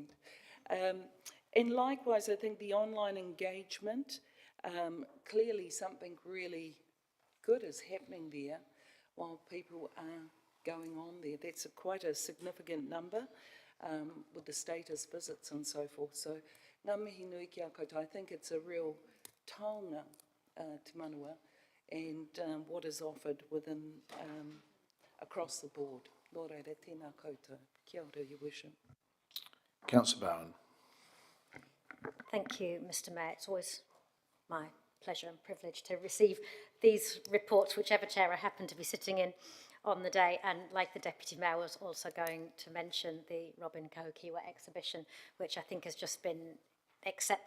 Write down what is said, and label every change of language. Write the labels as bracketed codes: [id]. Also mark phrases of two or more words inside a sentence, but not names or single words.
[en] And likewise, I think the online engagement, clearly something really good is happening there while people are going on there. That's quite a significant number with the status visits and so forth. So, [mi] ngā mihi nui ki a koutou. [en] I think it's a real taonga Te Manawa, and what is offered within across the board. [mi] Nō reira, tēnā koutou. Kia ora, [en] Your Worship. Councillor Bowen. Thank you, Mr. Mayor. It's always my pleasure and privilege to receive these reports, whichever chair I happen to be sitting in on the day. And like the Deputy Mayor, I was also going to mention the Robin Kahukiwa exhibition, which I think has just been exceptional.